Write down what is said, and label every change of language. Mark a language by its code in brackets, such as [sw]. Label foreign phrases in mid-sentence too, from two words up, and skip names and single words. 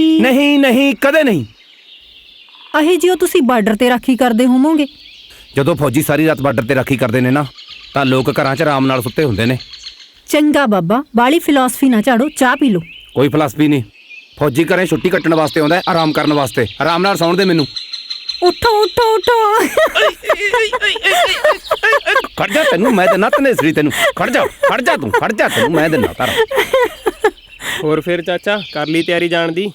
[pa] ਨਹੀਂ ਨਹੀਂ ਕਦੇ ਨਹੀਂ। ਅਹੀ ਜੀਓ ਤੁਸੀ ਬਾਰਡਰ ਤੇ ਰਾਖੀ ਕਰਦੇ ਹੋਵੋਗੇ। ਜਦੋਂ ਫੌਜੀ ਸਾਰੀ ਰਾਤ ਬਾਰਡਰ ਤੇ ਰਾਖੀ ਕਰਦੇ ਨੇ ਨਾ, ਤਾਂ ਲੋਕ ਘਰਾਂ 'ਚ ਆਰਾਮ ਨਾਲ ਸੁੱਤੇ ਹੁੰਦੇ ਨੇ। ਚੰਗਾ ਬਾਬਾ, ਬਾਲੀ ਫਿਲਾਸਫੀ ਨਾ ਝਾੜੋ, ਚਾਹ ਪੀ ਲੋ। ਕੋਈ ਫਿਲਾਸਫੀ ਨਹੀਂ। ਫੌਜੀ ਘਰੇ ਛੁੱਟੀ ਕੱਟਣ ਵਾਸਤੇ ਆਉਂਦਾ, ਆਰਾਮ ਕਰਨ ਵਾਸਤੇ। ਆਰਾਮ ਨਾਲ ਸੌਣ ਦੇ ਮੈਨੂੰ। ਉਠੋ ਉਠੋ ਉਠੋ। ਖੜ ਜਾ, ਤੈਨੂੰ ਮੈਂ ਦੇਣਾ ਤਨੇਸਰੀ, ਤੈਨੂੰ ਖੜ ਜਾ ਤੂੰ ਖੜ ਜਾ, ਤੈਨੂੰ ਮੈਂ ਦੇਣਾ ਤਾਰਾ। ਹੋਰ ਫਿਰ ਚਾਚਾ ਕਰ ਲਈ ਤਿਆਰੀ ਜਾਣ ਦੀ?